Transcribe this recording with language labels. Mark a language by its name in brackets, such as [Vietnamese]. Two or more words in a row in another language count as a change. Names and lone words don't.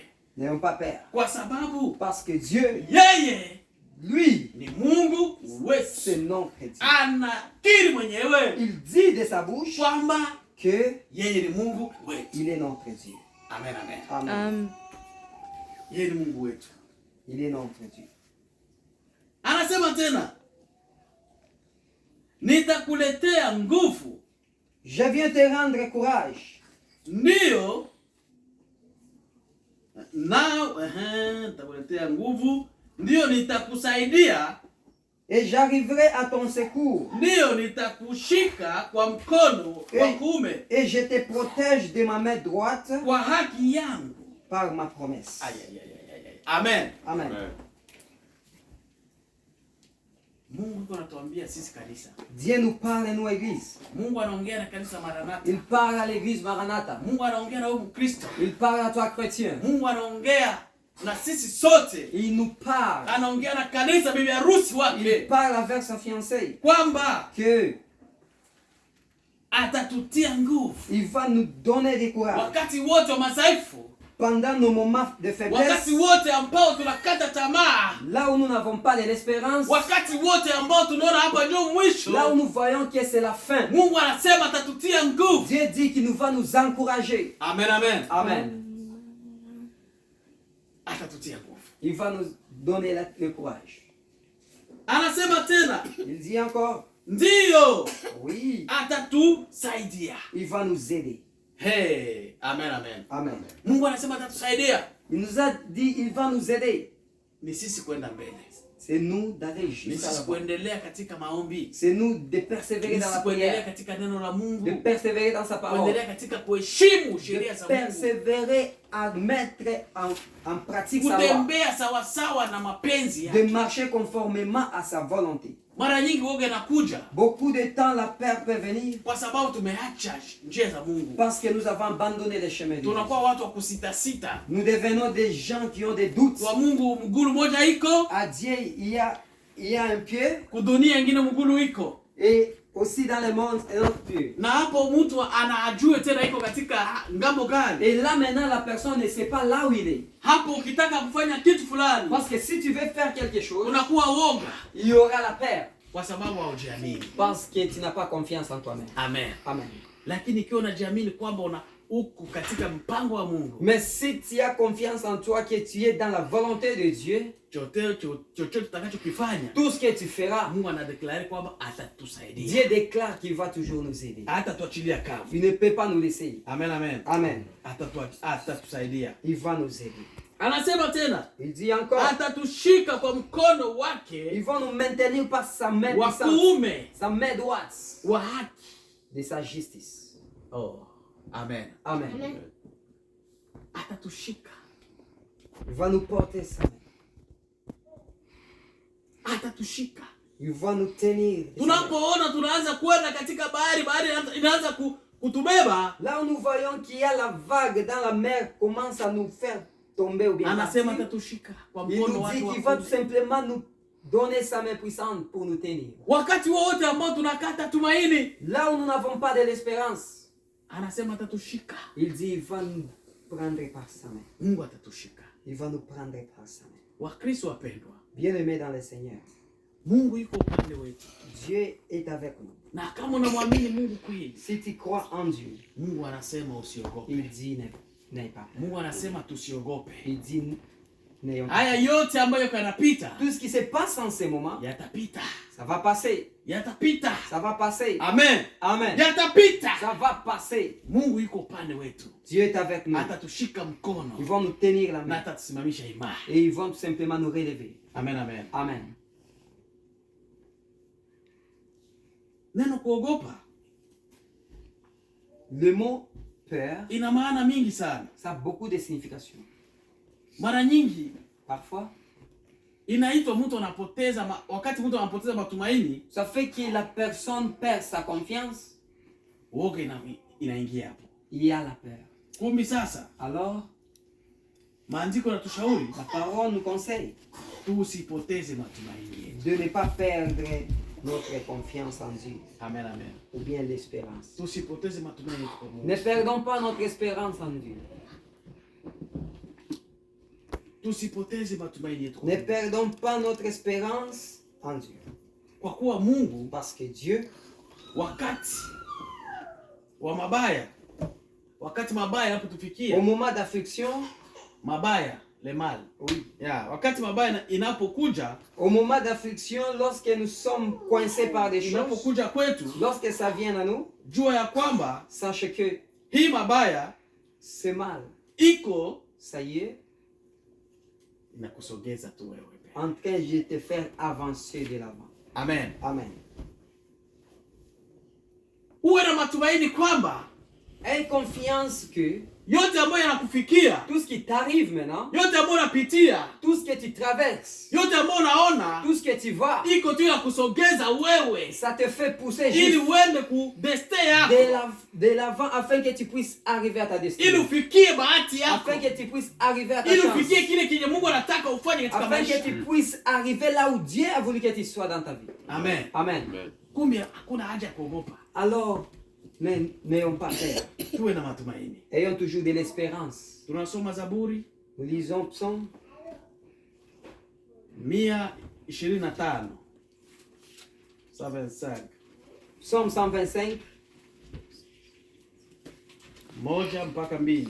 [French] N'ayons pas peur. [Swahili] kwa sababu [French] Parce que Dieu, [Swahili] yeye [French] lui, [Swahili] ni Mungu [French] c'est [Swahili] wetu. [French] notre Dieu. [Swahili] Anakiri mwenyewe [French] Il dit de sa bouche [Swahili] kwamba [French] que [Swahili] yeye ni Mungu wetu. [French] il est notre Dieu. Amen, amen. Amen. [Swahili] Yeye ni Mungu wetu. [French] Il est notre Dieu. [Swahili] Anasema tena, nitakuletea nguvu. [French] Je viens te rendre courage. [Swahili] Ndiyo. Nitakuletea nguvu. Ndiyo, nitakusaidia. [French] Et j'arriverai à ton secours. [Swahili] Ndiyo, nitakushika kwa mkono wa kuume. [French] Et je te protège de ma main droite [Swahili] Kwa haki yangu. [French] par ma promesse. Amen. Amen. [Swahili] Mungu anatuambia sisi kanisa. [French] Dieu nous parle, nous, Église. [Swahili] Mungu anaongea na kanisa Maranatha. [French] Il parle à l'Église Maranatha. [Swahili] Mungu anaongea na wewe Mkristo. [French] Il parle à toi, chrétien. [Swahili] Mungu anaongea na sisi sote. [French] Il nous parle. [Swahili] Anaongea na kanisa bibi harusi [French] Il [Swahili] wake [French] parle avec sa fiancée. [Swahili] kwamba [French] Que [Swahili] atatutia nguvu [French] il va nous donner du courage. [Swahili] wakati wote wa madhaifu, [French] Pendant nos moments de faiblesse, [Swahili] wakati wote ambao tunakata tamaa, [French] là où nous n'avons pas de l'espérance, [Swahili] wakati wote ambao tunaona hapa ndio mwisho, [French] là où nous voyons que c'est la fin, [Swahili] Mungu anasema atatutia nguvu. [French] Dieu dit qu'il nous va nous encourager. Amen, amen. Amen. [Swahili] Atatutia nguvu. [French] Il va nous donner le courage. [Swahili] Anasema tena, [French] Il dit encore, [Swahili] ndiyo, [French] oui, [Swahili] atatusaidia. [French] il va nous aider. Hey, amen, amen. Amen. [Swahili] Mungu anasema atatusaidia. [French] Il nous a dit, il va nous aider. [Swahili] Ni sisi kwenda mbele. [French] C'est nous d'aller [Swahili] Ni [French] jusqu'à [Swahili] sisi [French] la fin. [Swahili] kuendelea katika maombi. [French] C'est nous de persévérer [Swahili] Ni [French] dans [Swahili] sisi [French] la [Swahili] kuendelea [French] prière, [Swahili] katika neno la [French] de [Swahili] Mungu. [French] persévérer dans sa parole, [Swahili] Kuendelea katika kuheshimu sheria [French] de [Swahili] za Mungu. [French] persévérer à mettre en pratique sa loi, [Swahili] Kutembea sawasawa na mapenzi [French] de [Swahili] yake. [French] marcher conformément à sa volonté. [Swahili] Mara nyingi woga inakuja [French] Beaucoup de temps, la peur peut venir [Swahili] kwa sababu tumeacha njia za Mungu. [French] parce que nous avons abandonné les chemins de Dieu. [Swahili] Tunakuwa watu wa kusita-sita. [French] Nous devenons des gens qui ont des doutes. [Swahili] Kwa Mungu mgulu moja iko, [French] À Dieu, il y a un pied, [Swahili] kudunia ingine mgulu iko. [French] et aussi dans le monde, un autre pied. [Swahili] Na hapo mtu anaajue tena iko katika ngambo gani. [French] Et là maintenant, la personne ne sait pas là où il est. [Swahili] Hapo ukitaka kufanya kitu fulani, [French] Parce que si tu veux faire quelque chose, [Swahili] unakuwa woga [French] il y aura la peur. [Swahili] kwa sababu haujiamini. [French] Parce que tu n'as pas confiance en toi-même. Amen. Amen. [Swahili] Lakini ikiwa unajiamini kwamba uko katika mpango wa Mungu, [French] Mais si tu as confiance en toi, que tu es dans la volonté de Dieu, [Swahili] chochote tutakachokifanya, [French] tout ce que tu feras, [Swahili] Mungu anadeklare kwamba atatusaidia. [French] Dieu déclare qu'il va toujours nous aider. [Swahili] Hatatuachilia kavu. [French] Il ne peut pas nous laisser. Amen, amen. Amen. [Swahili] Atatusaidia. [French] Il va nous aider. [Swahili] Anasema tena, [French] Il dit encore, [Swahili] atatushika kwa mkono [French] ils [Swahili] wake [French] vont nous maintenir par sa main [Swahili] wa [French] puissante, [Swahili] kuume [French] sa main droite [Swahili] wa haki. [French] de sa justice. Oh, amen. Amen. [Swahili] Atatushika. [French] Il va nous porter sa main. [Swahili] Atatushika. [French] Il va nous tenir. de sa main. [Swahili] Tunapoona tunaanza kwenda katika bahari inaanza kutubeba, [French] Là où nous voyons qu'il y a la vague dans la mer commence à nous faire tomber ou bien [Swahili] anasema [French] partir, [Swahili] atatushika kwa [French] il [Swahili] mkono [French] nous [Swahili] wake [French] dit [Swahili] wa [French] qu'il va tout [Swahili] kuume. [French] simplement nous donner sa main puissante pour nous tenir. [Swahili] Wakati wote ambao tunakata tumaini, [French] Là où nous n'avons pas de l'espérance, [Swahili] anasema atatushika. [French] il dit il va nous prendre par sa main. [Swahili] Mungu atatushika. [French] Il va nous prendre par sa main. [Swahili] Wakristo wapendwa, [French] Bien-aimés dans le Seigneur, [Swahili] Mungu yuko upande wetu. [French] Dieu est avec nous. [Swahili] Na kama unamwamini Mungu kweli, [French] Si tu crois en Dieu, [Swahili] Mungu anasema usiogope. [French] il dit n'aie pas peur. [Swahili] Mungu anasema tusiogope. [French] Il dit n'ayons pas [Swahili] Haya yote ambayo yanapita [French] peur. Tout ce qui se passe en ce moment, [Swahili] yatapita. [French] ça va passer. [Swahili] Yatapita. [French] Ça va passer. Amen. Amen. [Swahili] Yatapita. [French] Ça va passer. [Swahili] Mungu yuko upande wetu. [French] Dieu est avec nous. [Swahili] Atatushika mkono [French] Ils vont nous tenir la [Swahili] na [French] main. [Swahili] atatusimamisha imara. [French] Et ils vont tout simplement nous relever. Amen, amen. Amen. [Swahili] Neno kuogopa, [French] Le mot peur, [Swahili] ina maana mingi sana. [French] ça a beaucoup de significations. [Swahili] Mara nyingi [French] Parfois, [Swahili] inaitwa mtu anapoteza wakati mtu anapoteza matumaini, [French] ça fait que la personne perd sa confiance. [Swahili] woga inaingia hapo. [French] Il y a la peur. [Swahili] Kumbi sasa, [French] Alors, [Swahili] maandiko yanatushauri [French] la parole nous conseille [Swahili] tusipoteze matumaini yetu. [French] de ne pas perdre notre confiance en Dieu, Amen, amen. ou bien l'espérance. [Swahili] Tusipoteze matumaini yetu kwa Mungu. [French] Ne perdons pas notre espérance en Dieu. [Swahili] Tusipoteze matumaini yetu kwa [French] Ne [Swahili] Mungu. [French] perdons pas notre espérance en Dieu. [Swahili] Kwa kuwa Mungu [French] Parce que Dieu, [Swahili] wakati wa mabaya, wakati mabaya [French] au [Swahili] yanapotufikia, [French] moment d'affliction, mabaya le mal. oui, [Swahili] Wakati mabaya inapokuja, [French] au moment d'affliction, lorsque nous sommes coincés par des choses, [Swahili] inapokuja kwetu, [French] lorsque ça vient à nous, [Swahili] jua ya kwamba [French] sachez que [Swahili] hii mabaya [French] c'est mal. [Swahili] iko [French] Ça y est, [Swahili] inakusogeza tu wewe. [French] en train de te faire avancer de l'avant. Amen. Amen. [Swahili] Uwe na matumaini kwamba [French] Aie confiance que [Swahili] yote ambayo yanakufikia, [French] tout ce qui t'arrive maintenant, [Swahili] yote ambayo unapitia, [French] tout ce que tu traverses, [Swahili] yote ambayo unaona, [French] tout ce que tu vois, [Swahili] iko tu inakusogeza wewe [French] ça te fait pousser [Swahili] ili [French] juste [Swahili] uende ku destiny yako, [French] de l'avant afin que tu puisses arriver à ta [Swahili] ili [French] destinée. [Swahili] ufikie bahati yako, [French] Afin que tu puisses arriver à ta [Swahili] ili [French] chance. [Swahili] ufikie kile kenye Mungu anataka ufanye katika [French] Afin que maisha. tu puisses arriver là où Dieu a voulu que tu sois dans ta vie. Amen. Amen. [Swahili] Kumbe hakuna haja ya kuogopa. [French] Alors, n'ayons pas peur. [Swahili] Tuwe na matumaini. [French] Ayons toujours de l'espérance. [Swahili] Tunasoma Zaburi [French] Nous lisons Psaume 125. 125. Psaume 125, [Swahili] 1 mpaka 2.